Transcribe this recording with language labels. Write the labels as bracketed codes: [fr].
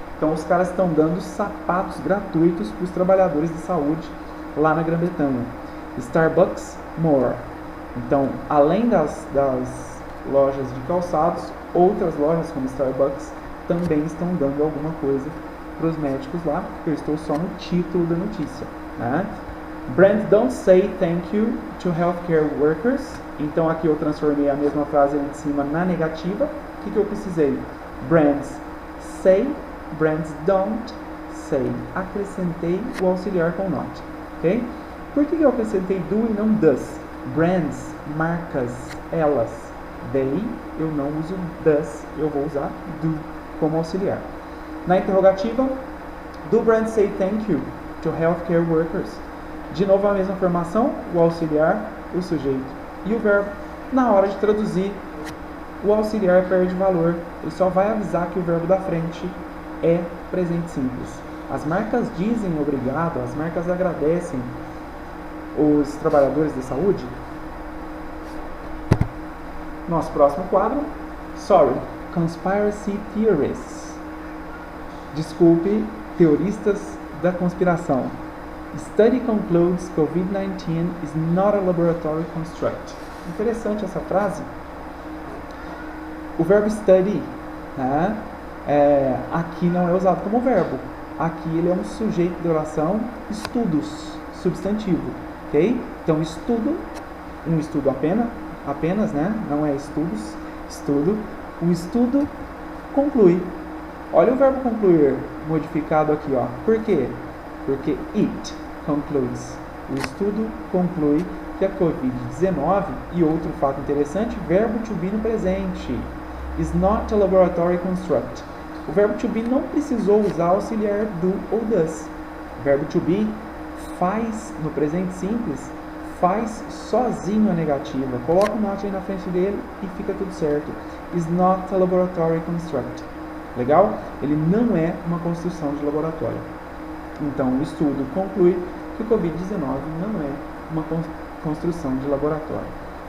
[pt] Então os caras estão dando sapatos gratuitos para os trabalhadores de saúde lá na Grã-Bretanha. Starbucks more. Então, além das lojas de calçados, outras lojas como Starbucks também estão dando alguma coisa para os médicos lá, porque eu estou só no título da notícia, né? [en] Brands don't say thank you to healthcare workers. [pt] Então aqui eu transformei a mesma frase ali de cima na negativa. O que eu precisei? [en] Brands say, brands don't say. [pt] Acrescentei o auxiliar com not, ok? Por que eu acrescentei do e não does? Brands, marcas, elas. They, eu não uso does, eu vou usar do como auxiliar. Na interrogativa, [en] do brands say thank you to healthcare workers? [pt] De novo a mesma formação, o auxiliar, o sujeito e o verbo. Na hora de traduzir, o auxiliar perde valor. Ele só vai avisar que o verbo da frente é presente simples. As marcas dizem obrigado, as marcas agradecem os trabalhadores de saúde. Nosso próximo quadro, [en] sorry, conspiracy theorists. [pt] Desculpe, teoristas da conspiração. [en] Study concludes COVID-19 is not a laboratory construct. [pt] Interessante essa frase. O verbo study, né, aqui não é usado como verbo. Aqui ele é um sujeito de oração, estudos, substantivo, ok? Então estudo, um estudo apenas, né? Não é estudos, estudo. O estudo conclui. Olha o verbo concluir modificado aqui, ó. Por quê? Porque [en] it concludes. [pt] O estudo conclui que a Covid-19, e outro fato interessante, verbo to be no presente. [en] Is not a laboratory construct. [pt] O verbo to be não precisou usar auxiliar do ou does. O verbo to be faz, no presente simples, faz sozinho a negativa. Coloca o not aí na frente dele e fica tudo certo. [en] Is not a laboratory construct. [pt] Legal? Ele não é uma construção de laboratório. Então, o estudo conclui que o Covid-19 não é uma construção de laboratório.